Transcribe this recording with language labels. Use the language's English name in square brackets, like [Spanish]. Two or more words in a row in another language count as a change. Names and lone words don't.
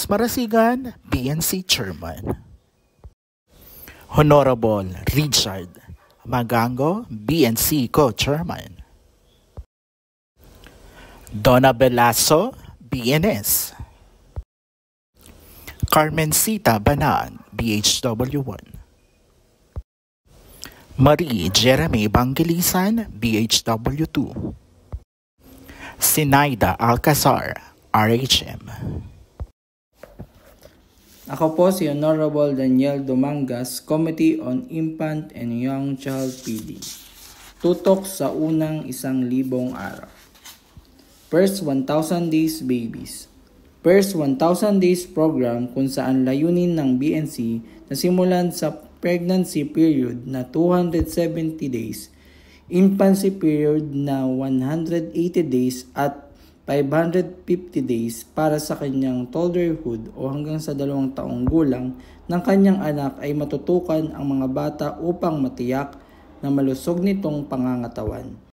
[English] Marasigan, BNC Chairman. Honorable Richard Magango, BNC Co-Chairman. Donna Belaso, BNS. Carmencita Banan, BHW1. Marie Jeremy Bangilisan, BHW2. Sinaida Alcazar, RHM. [Filipino] Ako po si Honorable Daniel Domangas, [English] Committee on Infant and Young Child PD. [Filipino] Tutok sa unang 1,000 araw. [English] First 1,000 Days Babies. First 1,000 Days Program [Filipino] kung saan layunin ng BNC na simulan sa [English] pregnancy period [Filipino] na 270 days, [English] infancy period [Filipino] na 180 days at 550 days para sa kanyang toddlerhood o hanggang sa 2 taong gulang ng kanyang anak ay matutukan ang mga bata upang matiyak na malusog nitong pangangatawan.